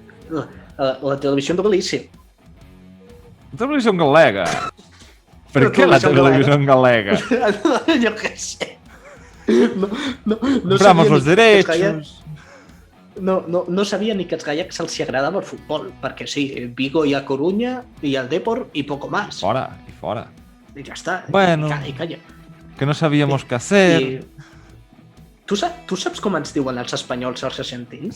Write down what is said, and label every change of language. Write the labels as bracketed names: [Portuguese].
[Catalan] La televisió de Galícia. La televisió galega. Per què la televisió galega? Jo què sé. No [Spanish] compramos los derechos. [Catalan] No sabia ni que als gallecs els agradava el futbol, perquè sí, Vigo i a Coruña i el Depor i [Spanish] poco más. [Catalan] Fora. I ja està. Bueno, I calla. [Spanish] Que no sabíamos qué hacer. [Catalan] Tu saps com ens diuen els espanyols als argentins?